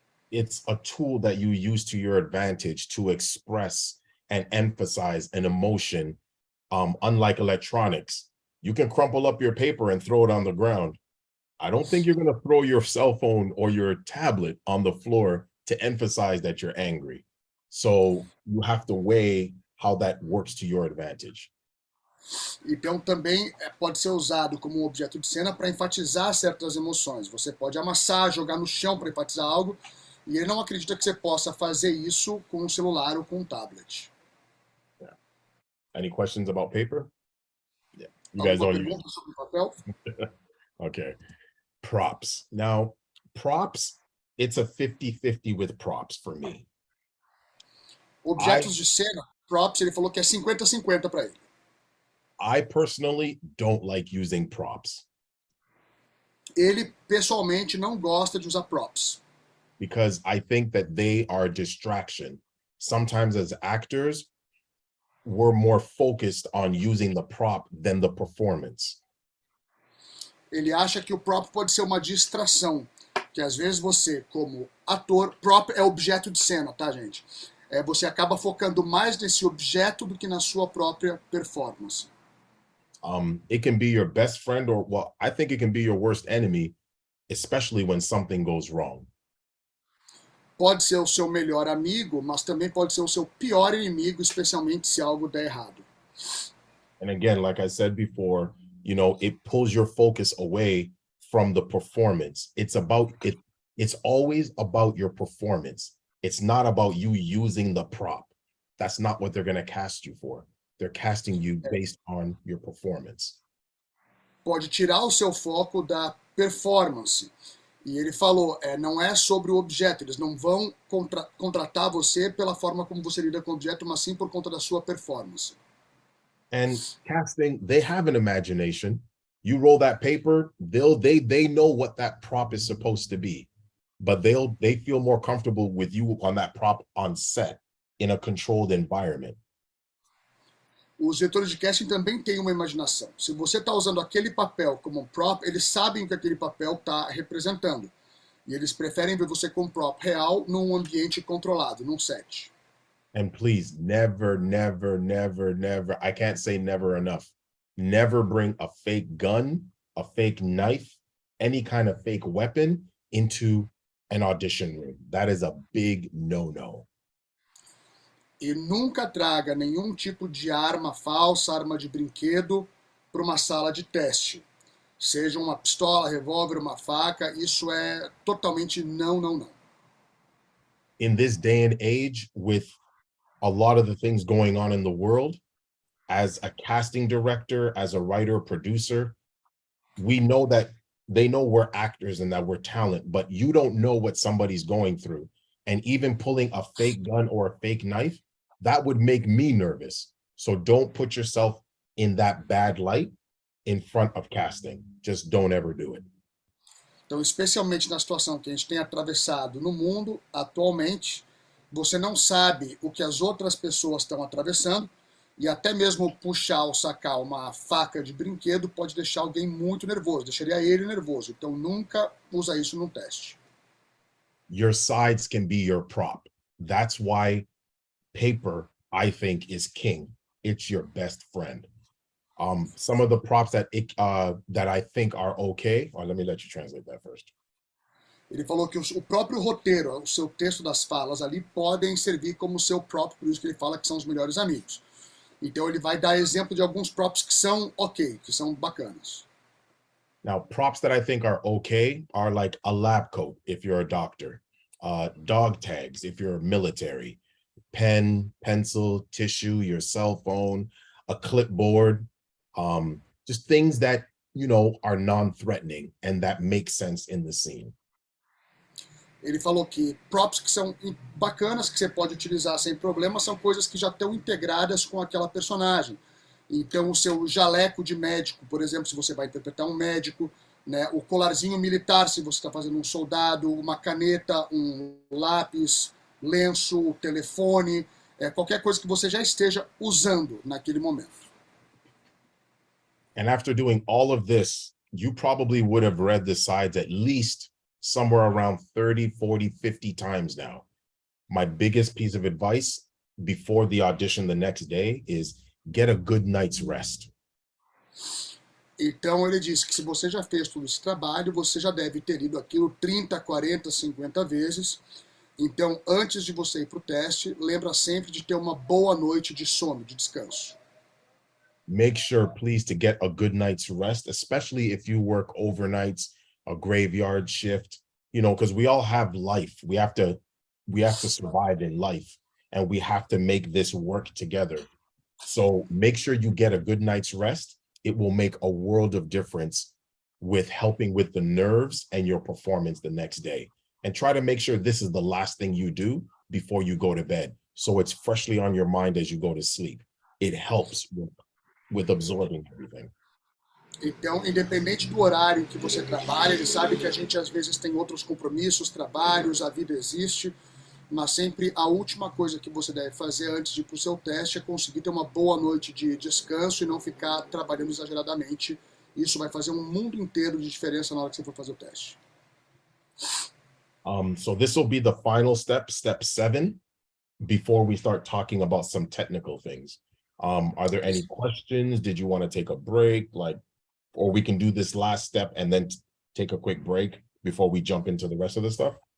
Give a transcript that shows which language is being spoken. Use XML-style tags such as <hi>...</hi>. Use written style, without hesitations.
<en>It's a tool that you use to your advantage to express and emphasize an emotion. Unlike electronics, you can crumple up your paper and throw it on the ground. I don't think you're going to throw your cell phone or your tablet on the floor to emphasize that you're angry. So you have to weigh how that works to your advantage.</en> <pt>Então também pode ser usado como um objeto de cena para enfatizar certas emoções. Você pode amassar, jogar no chão para enfatizar algo, e ele não acredita que você possa fazer isso com um celular ou com um tablet.</pt> <en>Yeah. Any questions about paper? Yeah. You guys</en> <pt>Alguma</pt> <en>don't</en> <pt>pergunta sobre papel?</pt> <en>Okay. Props. Now, props, it's a 50-50 with props for me.</en> <pt>Objetos de cena, props, ele falou que é 50-50 para ele.</pt> <en>I personally don't like using props</en> <pt>Ele, pessoalmente, não gosta de usar props.</pt> <en>because I think that they are a distraction. Sometimes as actors, we're more focused on using the prop than the performance.</en> <pt>Ele acha que o prop pode ser uma distração, que às vezes você, como ator, prop é objeto de cena, tá, gente? Você acaba focando mais nesse objeto do que na sua própria performance.</pt> <en>It can be your best friend or, well, I think it can be your worst enemy, especially when something goes wrong.</en> <pt>Pode ser o seu melhor amigo, mas também pode ser o seu pior inimigo, especialmente se algo der errado.</pt> <en>And again, like I said before, you know, it pulls your focus away from the performance. It's about it. It's always about your performance. It's not about you using the prop. That's not what they're going to cast you for. They're casting you based on your performance.</en> <pt>Pode tirar o seu foco da performance. E ele falou, não é sobre o objeto, eles não vão contratar você pela forma como você lida com o objeto, mas sim por conta da sua performance.</pt> <en>And casting, they have an imagination. You roll that paper, they know what that prop is supposed to be, but they feel more comfortable with you on that prop on set in a controlled environment.</en> <pt>Os diretores de casting também têm uma imaginação. Se você está usando aquele papel como um prop, eles sabem o que aquele papel está representando. E eles preferem ver você com um prop real num ambiente controlado, num set.</pt> <en>And please, never, never, never, never, I can't say never enough. Never bring a fake gun, a fake knife, any kind of fake weapon into an audition room. That is a big no-no.</en> <pt>E nunca traga nenhum tipo de arma falsa, arma de brinquedo, para uma sala de teste. Seja uma pistola, revólver, uma faca, isso é totalmente não, não, não.</pt> <en>In this day and age, with a lot of the things going on in the world, as a casting director, as a writer, producer, we know that they know we're actors and that we're talent, but you don't know what somebody's going through. And even pulling a fake gun or a fake knife, that would make me nervous. So don't put yourself in that bad light in front of casting. Just don't ever do it.</en> <pt>Então, especialmente na situação que a gente tem atravessado no mundo atualmente, você não sabe o que as outras pessoas estão atravessando, e até mesmo puxar ou sacar uma faca de brinquedo pode deixar alguém muito nervoso, deixaria ele nervoso. Então nunca usa isso num teste.</pt> <en>Your sides can be your prop. That's why paper I think, is king. It's your best friend. Some of the props that I think are okay, or let me let you translate that first.</en> <pt>Ele falou que o próprio roteiro, o seu texto das falas ali, podem servir como seu próprio, por isso que ele fala que são os melhores amigos. Então ele vai dar exemplo de alguns props que são ok, que são bacanas.</pt> <en>Now, props that I think are okay are like a lab coat if you're a doctor, dog tags if you're military, pen, pencil, tissue, your cell phone, a clipboard, just things that, you know, are non-threatening and that make sense in the scene.</en> <pt>Ele falou que props que são bacanas, que você pode utilizar sem problema, são coisas que já estão integradas com aquela personagem. Então, o seu jaleco de médico, por exemplo, se você vai interpretar um médico, né, o colarzinho militar, se você está fazendo um soldado, uma caneta, um lápis, lenço, telefone, qualquer coisa que você já esteja usando naquele momento.</pt> <en>And after doing all of this, you probably would have read the sides at least somewhere around 30, 40, 50 times now. My biggest piece of advice before the audition the next day is get a good night's rest.</en> <pt>Então ele disse que se você já fez todo esse trabalho, você já deve ter lido aquilo 30, 40, 50 vezes. Então, antes de você ir para o teste, lembra sempre de ter uma boa noite de sono, de descanso.</pt> <en>Make sure, please, to get a good night's rest, especially if you work overnights, a graveyard shift, you know, because we all have life. We have to survive in life, and we have to make this work together. So make sure you get a good night's rest. It will make a world of difference with helping with the nerves and your performance the next day. And try to make sure this is the last thing you do before you go to bed, so it's freshly on your mind as you go to sleep. It helps with absorbing everything.</en> <pt>Então, independente do horário que você trabalha, ele sabe que a gente às vezes tem outros compromissos, trabalhos, a vida existe, mas sempre a última coisa que você deve fazer antes de ir para o seu teste é conseguir ter uma boa noite de descanso e não ficar trabalhando exageradamente. Isso vai fazer um mundo inteiro de diferença na hora que você for fazer o teste.</pt> <en>So this will be the final step, step 7, before we start talking about some technical things. Are there any questions? Did you want to take a break? Or we can do this last step and then take a quick break before we jump into the rest of the stuff?</en>